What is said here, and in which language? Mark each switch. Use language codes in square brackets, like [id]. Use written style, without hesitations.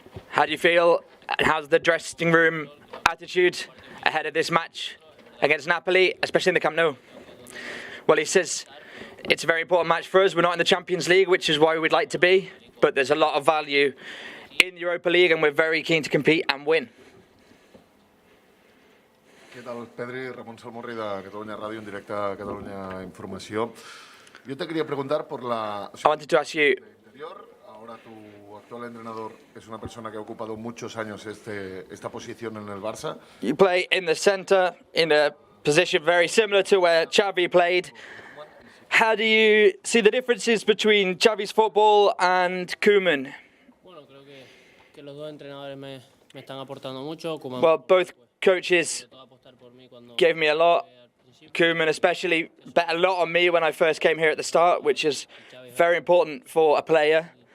[en] How do you feel, and how's the dressing room attitude ahead of this match against Napoli, especially in the Camp Nou? Well, he says it's a very important match for us. We're not in the Champions League, which is why we'd like to be, but there's a lot of value in the Europa League, and we're very keen to compete and win. [ca] Què tal, Pedri? Ramon Salmorri de Catalunya Ràdio, en directe a Catalunya Informació. [es] Yo te quería preguntar por la... [en] I wanted to ask you... [es] Ahora tu actual entrenador es una persona que ha ocupado muchos años esta posición en el Barça. [en] You play in the centre, in a position very similar to where Xavi played. How do you see the differences between Xavi's football and Koeman? [es] Bueno, creo que los dos entrenadores me están aportando mucho. [en] Well, both coaches gave me a lot. Koeman especially bet a lot on me when I first came here at the start, which is very important for a player.